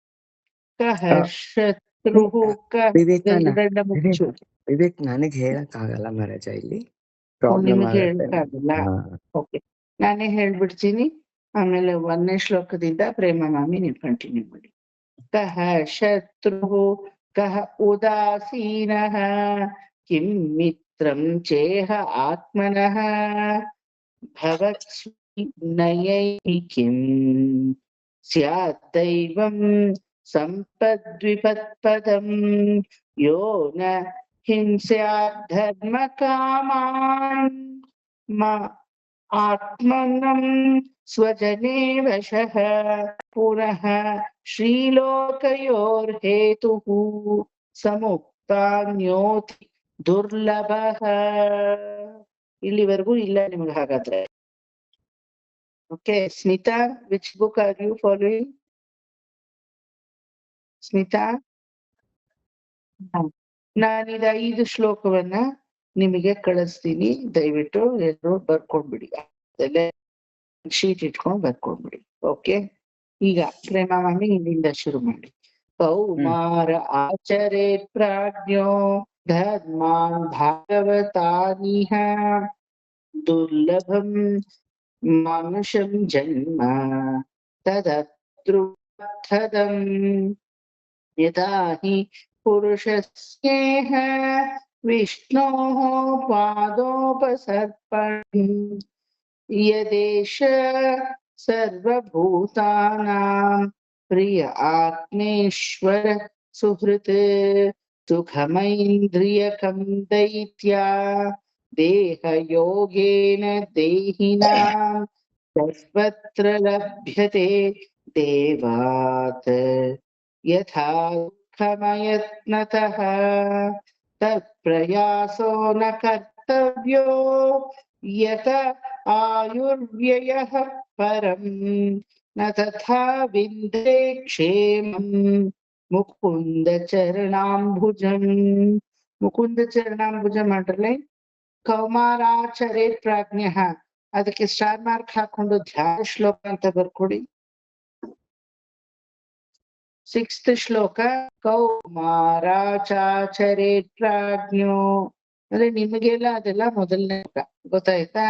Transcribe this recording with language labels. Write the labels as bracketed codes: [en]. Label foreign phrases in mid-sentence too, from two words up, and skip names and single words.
[kn] ವಿವೇಕ್, ನನಗೆ ಹೇಳಕ್ ಆಗಲ್ಲ ಮಹಾರಾಜ, ಇಲ್ಲಿ ನಿಮಗೆ ಹೇಳಕ್ಕಾಗಲ್ಲ. ಓಕೆ, ನಾನೇ ಹೇಳ್ಬಿಡ್ತೀನಿ. ಆಮೇಲೆ 1ನೇ ಶ್ಲೋಕದಿಂದ ಪ್ರೇಮ ಮಾಮಿ ನೀವು ಕಂಟಿನ್ಯೂ ಮಾಡಿ. [sa] ಕಹ ಶತ್ರು कः उदासीनः किं मित्रं चेह आत्मनः भवत्स्विनयैः किं स्यात् दैवं सम्पद्विपत्पदम् यो न हिंस्यात् धर्मकामान् आत्मनं स्वजने वशः पुनः श्रीलोकयोर्हेतुः ಸಮುಕ್ತಾನ್ಯೋತಿ ದುರ್ಲಭಃ. [kn] ಇಲ್ಲಿವರೆಗೂ ಇಲ್ಲ ನಿಮ್ಗೆ ಹಾಗಾದ್ರೆ. [en] Okay Smita, which book are you following? [kn] ಸ್ಮಿತಾ, ನಾನಿದ 5 ಶ್ಲೋಕವನ್ನ ನಿಮಗೆ ಕಳಿಸ್ತೀನಿ, ದಯವಿಟ್ಟು ಎಲ್ಲರೂ ಬರ್ಕೊಂಡ್ಬಿಡಿ, ಶೀಟ್ ಇಟ್ಕೊಂಡು ಬರ್ಕೊಂಡ್ಬಿಡಿ. ಓಕೆ, ಈಗ ಪ್ರೇಮ ಮಾಮಿ ಇಲ್ಲಿಂದ ಶುರು ಮಾಡಿ. [sa] ಕೌಮಾರ ಆಚರೇತ್ ಪ್ರಾಜ್ಞೋ ಧರ್ಮಾನ್ ಭಾಗವತಾನಿಹ ದುರ್ಲಭಂ ಮಾನುಷಂ ಜನ್ಮ ತದತೃರ್ಥದಂ ಯದಾ ಹಿ ಪುರುಷಸ್ಯೇಹ ವಿಷ್ಣೋಃ ಪಾದೋಪಸರ್ಪಣಂ ಯದೇಶ ಸರ್ವಭೂತಾನಾಂ ಪ್ರಿಯ ಆತ್ಮೇಶ್ವರ ಸುಹೃತ್ ಸುಖಮೈಂದ್ರಿಯಕಂ ದೈತ್ಯ ದೇಹಯೋಗೇನ ದೇಹಿನಾಂ ಸರ್ವತ್ರ ಲಭ್ಯತೆ ದೇವಾತ್ ಯಥಾ ದುಃಖಮಯತ್ನತಃ ತತ್ಪ್ರಯಾಸೋ ನ ಕರ್ತವ್ಯೋ ಯತ ಆಯುರ್ವ್ಯಯಃ ಪರಂ ನ ತಥಾ ವಿಂದೇ ಕ್ಷೇಮಂ ಮುಕುಂದ ಚರಣಾಂಬುಜಂ. ಮುಕುಂದ ಚರಣಾಂಬುಜಂ [kn] ಮಾಡ್ರಲೆ [sa] ಕೌಮಾರಾಚರೇತ್ ಪ್ರಾಜ್ಞಃ, [kn] ಅದಕ್ಕೆ [en] star mark [kn] ಹಾಕೊಂಡು ಧ್ಯಾನ ಶ್ಲೋಕ ಅಂತ ಬರ್ಕೊಡಿ. 6th ಶ್ಲೋಕ [sa] ಕೌಮಾರಾಚಾಚರೇತ್ ಪ್ರಾಜ್ಞೋ [kn] ಅಂದ್ರೆ ನಿಮಗೆಲ್ಲ ಅದೆಲ್ಲ ಮೊದಲನೇ ಗೊತ್ತಾಯ್ತಾ?